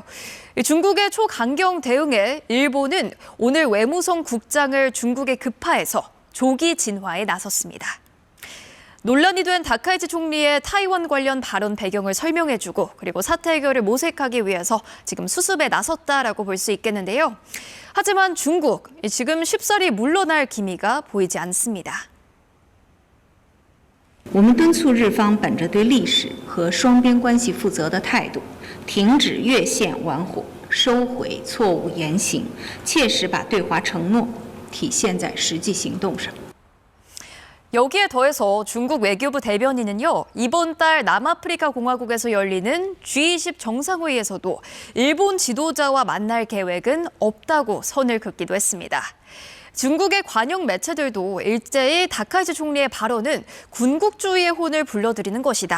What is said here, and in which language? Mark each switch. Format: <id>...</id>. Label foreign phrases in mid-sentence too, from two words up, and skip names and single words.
<ko>중국의 초강경 대응에 일본은 오늘 외무성 국장을 중국에 급파해서 조기 진화에 나섰습니다. 논란이 된 다카이치 총리의 타이완 관련 발언 배경을 설명해주고 그리고 사태 해결을 모색하기 위해서 지금 수습에 나섰다라고 볼 수 있겠는데요. 하지만 중국, 지금 쉽사리 물러날 기미가 보이지 않습니다.</ko> <zh>我们敦促日方本着对历史和双边关系负责的态度，停止越线玩火，收回错误言行，切实把对华承诺体现在实际行动上。</zh> <ko>여기에 더해서 중국 외교부 대변인은요, 이번 달 남아프리카 공화국에서 열리는 G20 정상회의에서도 일본 지도자와 만날 계획은 없다고 선을 긋기도 했습니다. 중국의 관영 매체들도 일제히 다카이치 총리의 발언은 군국주의의 혼을 불러들이는 것이다.</ko>